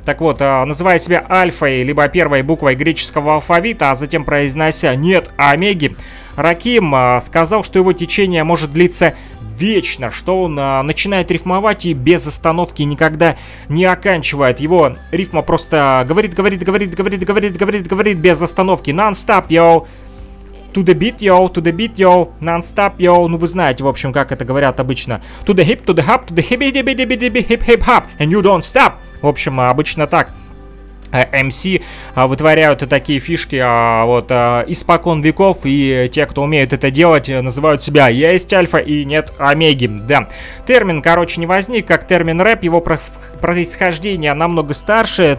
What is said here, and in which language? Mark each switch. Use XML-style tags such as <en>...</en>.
<ru>Так вот, называя себя альфой, либо первой буквой греческого алфавита, а затем произнося «нет, омеги», Раким сказал, что его течение может длиться вечно, что он начинает рифмовать и без остановки никогда не оканчивает. Его рифма просто говорит без остановки.</ru> <en>«Нон-стап, йоу». To the beat, yo, to the beat, yo, non-stop, yo.</en> <ru>Ну, вы знаете, в общем, как это говорят обычно.</ru> <en>To the hip, to the hop, to the hip, hip, hip, hip, hip, hip, hip, hop, and you don't stop.</en> <ru>В общем, обычно так. MC вытворяют такие фишки вот испокон веков, и те, кто умеют это делать, называют себя есть альфа и нет омеги, да. Термин, короче, не возник как термин рэп, его происхождение намного старше.</ru>